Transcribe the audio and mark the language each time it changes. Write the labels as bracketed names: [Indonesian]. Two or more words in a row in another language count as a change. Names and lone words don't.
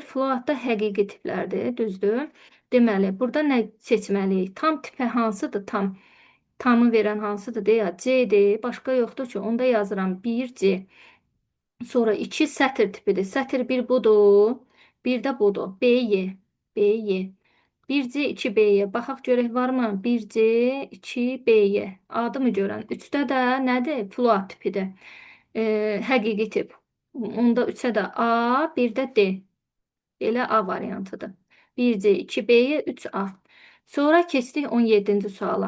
[Azerbaijani] Floatda həqiqi tiplərdir. Düzdür? Deməli, burada nə seçməliyik? Tam tipi hansıdır? Tamı verən hansıdır? Deyə C-dir. Başqa yoxdur ki, onda yazıram 1C. Sonra 2 sətir tipidir. Sətir 1 budur. Bir də budur. BY. BY. 1C, 2BY. Baxaq görək varmı? 1C, 2BY. Adı mı görən? 3-də də nədir? Float tipidir. Həqiqi tip. Onda 3-ə də A, bir də D. Belə A variantıdır. 1C, 2B'ye 3A. Sonra keçdik 17-ci suala.